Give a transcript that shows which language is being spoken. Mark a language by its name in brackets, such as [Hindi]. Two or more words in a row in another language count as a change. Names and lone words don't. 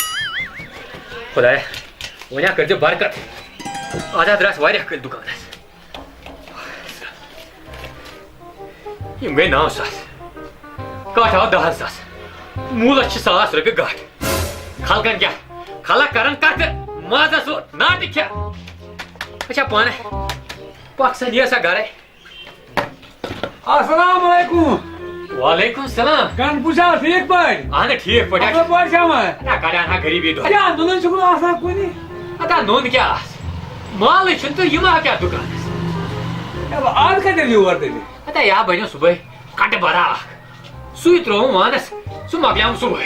[Kashmiri] خۄدایا وۄنۍ ہا کٔرۍزِ برکت آز ہا درٛاس واریاہ کٲلۍ دُکانس یِم گٔے 9 ساس کٹھ آو 10 ساس موٗلس چھِ 1,000 رۄپیہِ گاٹھ خلقن کیٛاہ خلق کرن کتھٕ مازس ناٹہٕ کھٮ۪ہ اچھا پانہٕ پکھ سا نیر سا گرے. [Arabic] السلام علیکم. وعلیکم السلام. [Kashmiri] کن پوچھا ٹھیک پٲٹھۍ اہن ٹھیٖک پٲٹھۍ اصل پٲٹھۍ چھَوا ادا کڑان ہا غریٖبی دۄہ کیٛاہ نُنن چھُکھ نہٕ آسان کُنہِ ادا نوٚن کیٛاہ آسہِ مالٕے چھُنہٕ تہٕ یِم ہا کیٛاہ دُکانس آز کتہِ یور تیٚلہِ ادا یا بنیو صُبحٲے کٹہٕ بَرا اکھ سُے ترٛووُم وانس سُہ مۄکلیوم صُبحٲے